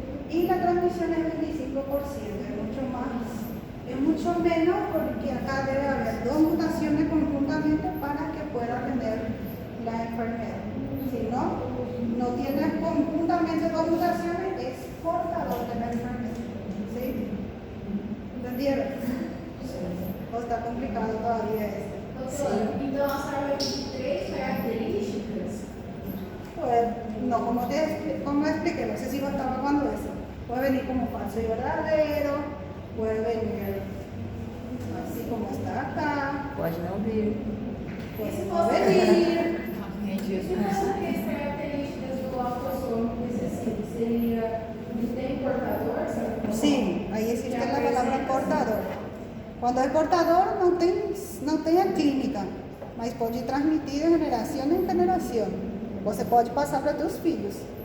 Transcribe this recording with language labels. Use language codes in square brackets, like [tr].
[es] Y la transmisión es 25%, es mucho más. Es mucho menos porque acá debe haber dos mutaciones conjuntamente para que pueda tener la enfermedad. Si no tiene conjuntamente dos mutaciones, es portador de la enfermedad. ¿Sí? ¿Entendieron? ¿O está complicado todavía esto? [pt] Então, a senhora tem 3 características? [es] Pues, no, como expliqué, no sé si lo estaba cuando eso. Puede venir como falso y verdadero, puede venir así como está acá, [pt] Pode não vir. [es] puede no venir. [pt] Se fosse que as características do autossômico recessivo seria de tem portador? [es] Sí, ahí existe la palabra portador. Cuando es portador [pt] não tem a clínica, mas pode transmitir de geração em geração. Você pode passar para [es] tus [pt] filhos.